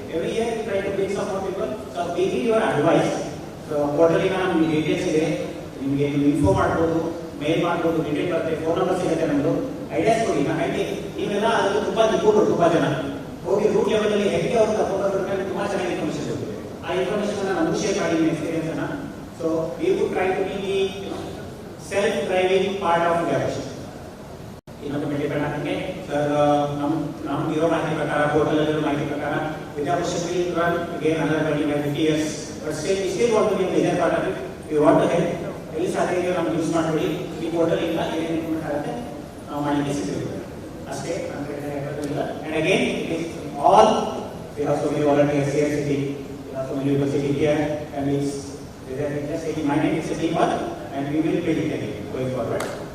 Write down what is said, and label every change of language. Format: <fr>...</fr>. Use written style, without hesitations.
<en>Every year we try to bring some more people. So we need your advice.</en> <kn>So ಪೋರ್ಟಲಿನ ನಮ್ಗೆ details ಇದೆ, ನಿಮಗೆ info ಮಾಡ್ಬೋದು, ಮೇಲ್ ಮಾಡ್ಬೋದು, detail ಬರುತ್ತೆ, ಫೋನ್ ನಂಬರ್ ಸಿಗುತ್ತೆ ನಮ್ಮದು. ಐಡಿಯಾಸ್ ಕೊಡಿ. ನೀವೆಲ್ಲ ಅದರಲ್ಲಿ ತುಂಬಾ ನಿಪುಣರು, ತುಂಬಾ ಜನ ಹೋಗಿ ರೂಟ್ ಲೆವೆಲ್ ಅಲ್ಲಿ ಹೆಂಗೆ ಅವ್ರು ತಗೊಂಡ್ರ ಮೇಲೆ ತುಂಬಾ ಚೆನ್ನಾಗಿ ಇನ್ಫಾರ್ಮೇಶನ್ ಸಿಗುತ್ತೆ. ಆ ಇನ್ಫಾರ್ಮೇಶನ್ ನಮ್ಗೂ ಶೇರ್ ಮಾಡಿ ನಿಮ್ಮ ಎಕ್ಸ್ಪೀರಿಯನ್ಸ್ ಅನ್ನ.</kn> <en>So we would try to be the self driving part of Vidya Poshan.</en> <kn>ಇನ್ನೊಂದು ಡಿಪೆಂಡ್ ಆಗುತ್ತೆ ಸರ್. ನಮ್ಗೆ ಇರೋ ಮಾಹಿತಿ ಪ್ರಕಾರ</kn> <en>Portal ಮಾಹಿತಿ ಪ್ರಕಾರ Vidyabhushan will run again another 25-50 years, but still want to be a major part of it. We want to help.</en> <kn>ಎಲ್ಲಿ ಸಾಧ್ಯ ಇದೆಯೋ ನಮ್ಗೆ ಯೂಸ್ ಮಾಡ್ಕೊಳ್ಳಿ. ಈ ಪೋರ್ಟಲ್ ಇಂದ ಏನೇನು ಇಂಪ್ರೂವ್ಮೆಂಟ್ ಆಗುತ್ತೆ ನಾವು ಮಾಡಲಿಕ್ಕೆ ಸಿಗ್ತೀವಿ ಅಷ್ಟೇ ಅಂತ ಇಲ್ಲ.</kn> <en>And again it is all, we have so many volunteers here sitting, we have so many people sitting here, and it's just taking my name, it's a team work and we will build it again going forward.</en>